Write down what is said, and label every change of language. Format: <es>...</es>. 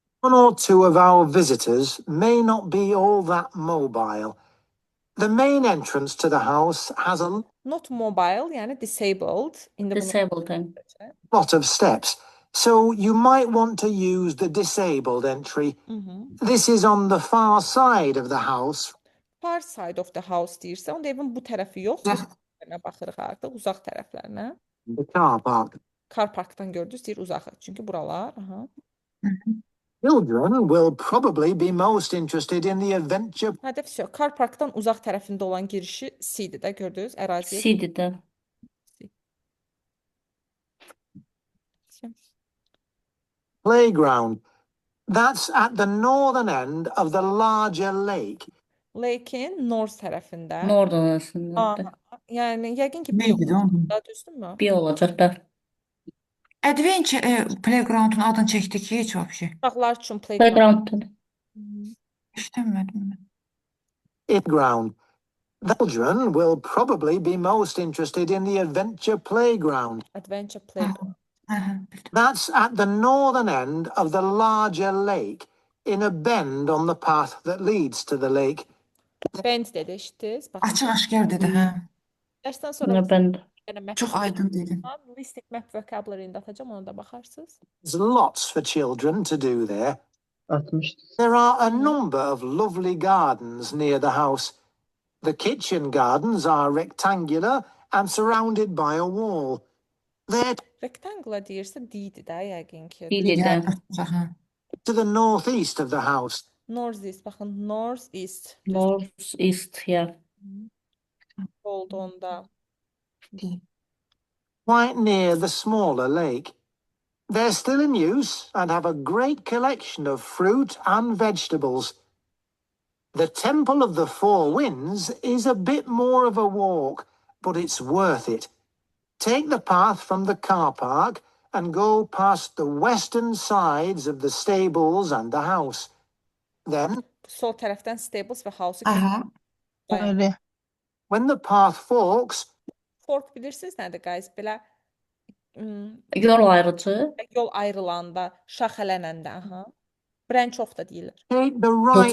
<en>one or two of our visitors may not be all that mobile. The main entrance to the house has a Not mobile,</en> <az>yəni disabled. İndi bunu</az> <en>Disabled thing. lot of steps, so you might want to use the disabled entry. This is on the far side of the house. Far side of the house</en> <az>deyirsə, onda evin bu tərəfi yox. Tərəflərinə baxırıq artıq, uzaq tərəflərinə.</az> <en>The car park.</en> <az>Car parkdan gördünüz, deyir uzağı. Çünki buralar, aha.</az> <en>Children will probably be most interested in the adventure.</en> <az>Hədəf yox. Car parkdan uzaq tərəfində olan girişi C-dir də gördünüz, əraziyə. C-dir də.</az> <en>Playground. That's at the northern end of the larger lake.</en> <az>Lake'in north tərəfində. North arasındadır. Yəni yəqin ki Neydi də onun? düzdürmü? Bir olacaq da. Adventure Playground'un adını çəkdi ki, heç vəbşi. Uşaqlar üçün playground. Playground'dır. İşləmədim mən.</az> <en>Playground. The children will probably be most interested in the adventure playground. Adventure playground. That's at the northern end of the larger lake, in a bend on the path that leads to the lake.</en> <az>Bend dedi, eşitdiniz? Baxın. Açıq-aşkar dedi, hə. Dərsdən sonra</az> <en>Bend.</en> <az>Çox aydın dedin. Listed map vocabulary-ində atacağım, ona da baxarsınız.</az> <en>There's lots for children to do there. 60. There are a number of lovely gardens near the house. The kitchen gardens are rectangular and surrounded by a wall. They're</en> <az>Rectangle deyirsə D-dir də yəqin ki. D-dir də.</az> <en>to the northeast of the house. Northeast, baxın, northeast. North east, yeah.</en> <az>Oldu onda.</az> <en>Quite near the smaller lake. They're still in use and have a great collection of fruit and vegetables. The Temple of the Four Winds is a bit more of a walk, but it's worth it. Take the path from the car park and go past the western sides of the stables and the house. Then,</en> <az>Sol tərəfdən stables və house-u Aha.</az> <tr>Öyle.</tr> <en>when the path forks,</en> <az>fork bilirsiniz nədir guys? Belə Yol ayrıcı. yol ayrılanda, şaxələnəndə, aha. Branch off da deyirlər.</az> <en>take the right.</en>